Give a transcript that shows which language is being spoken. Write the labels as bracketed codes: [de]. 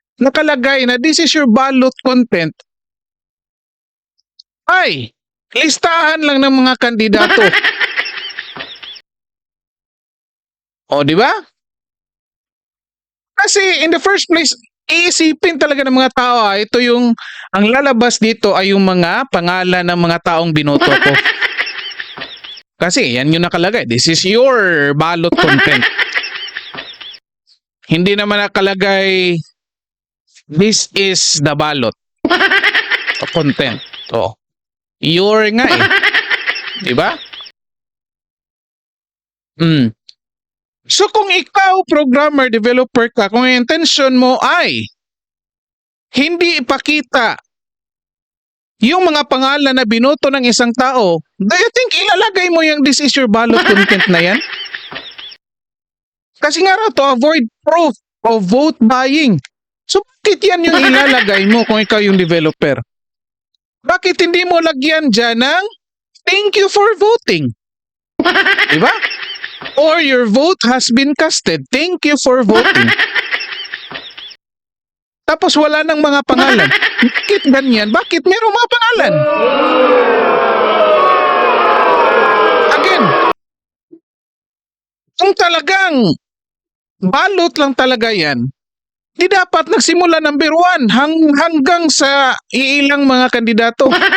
[tl] nakalagay na [en] this is your ballot content, [tl] ay listahan lang ng mga kandidato. O, di ba? Kasi in the first place, iisipin talaga ng mga tao, ito yung, ang lalabas dito ay yung mga pangalan ng mga taong binoto ko. Kasi yan yung nakalagay. [en] This is your ballot content. [tl] Hindi naman nakalagay, [en] this is the ballot content. [tl] So, your nga eh. Diba? So kung ikaw, programmer, developer ka, kung yung intention mo ay hindi ipakita yung mga pangalan na binoto ng isang tao, [en] do you think [tl] ilalagay mo yung [en] this is your ballot content [tl] na yan? Kasi nga raw, [en] to avoid proof of vote buying. [tl] So bakit yan yung ilalagay mo kung ikaw yung developer? Bakit hindi mo lagyan dyan ng [en] thank you for voting? [tl] Diba? [en] Or your vote has been casted. Thank you for voting. [tl] Tapos wala nang mga pangalan. Bakit ganyan? Bakit mayroong mga pangalan? Again, kung talagang balot lang talaga yan, di dapat nagsimula number 1 hanggang sa iilang mga kandidato.